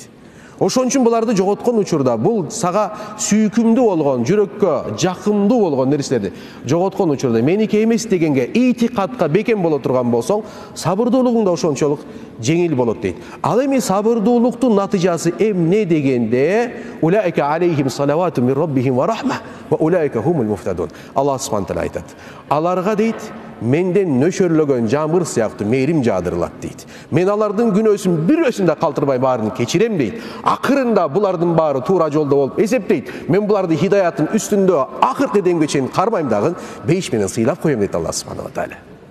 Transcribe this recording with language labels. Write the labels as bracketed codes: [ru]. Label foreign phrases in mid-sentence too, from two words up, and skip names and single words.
[ky] Ошон үчүн буларды жоготкон учурда, бул сага сүйкүмдүү болгон, жүрөккө жакымдуу болгон нерселерди жоготкон учурда меники эмес дегенге итикадка бекем боло турган болсоң, сабырдуулугуң да ошончолук жеңил болот дейт. Ал эми сабырдуулуктун натыйжасы эмне дегенде, [ar] أولئك عليهم صلوات من ربهم ورحمة وأولئك هم المهتدون. الله سبحانه تعالى [ky] айтат. Аларга дейт, менден нөшөрлөгөн жамыр сыяктуу мээрим жаадырылат дейт. Мен алардын күнөөсүн бирөөсүн да калтырбай баарын кечирем дейт. Акырында булардын баары туура жолдо болуп эсептейт. Мен буларды хидаятын үстүндө акыркы демге чейин кармайм дагы, бейиш менен сыйлап коем дейт [ar] الله سبحانه وتعالى.